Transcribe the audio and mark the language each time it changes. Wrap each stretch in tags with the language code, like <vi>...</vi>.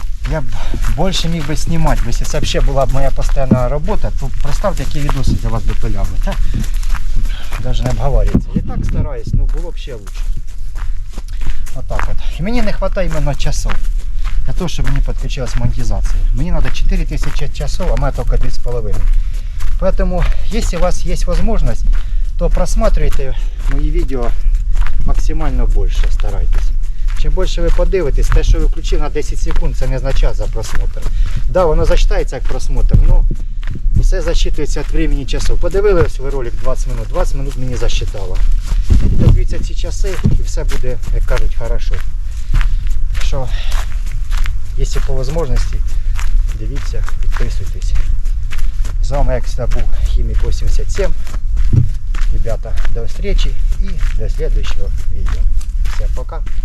<uk>Я б більше міг би знімати, якщо це взагалі була б моя постійна робота, то представте, які відоси для вас би пиляли. Навіть не обговорюється. Я так стараюсь, ну було б ще краще. Отак от. І мені не вистачає іменно часов для того, щоб мені підключилась монетизація. Мені треба 4000 часов, а в мене тільки 2,5.</uk> <ru>Поэтому, если у вас есть возможность, то просматривайте мои видео максимально больше, старайтесь.</ru> <uk>Чим більше ви подивитесь, те, що ви включили на 10 секунд, це не означає за просмотр. Да, воно зачитається як просмотр, но все зачитується від времени часов. Подивились ви ролик 20 минут мені засчитало. Дивіться ці часи і все буде, як кажуть, хорошо. Що, якщо по можливості, дивіться, підписуйтесь.</uk> <ru>С вами, як всегда, был Химик 87. Ребята, до встречи и до следующего видео. Всем пока.</ru>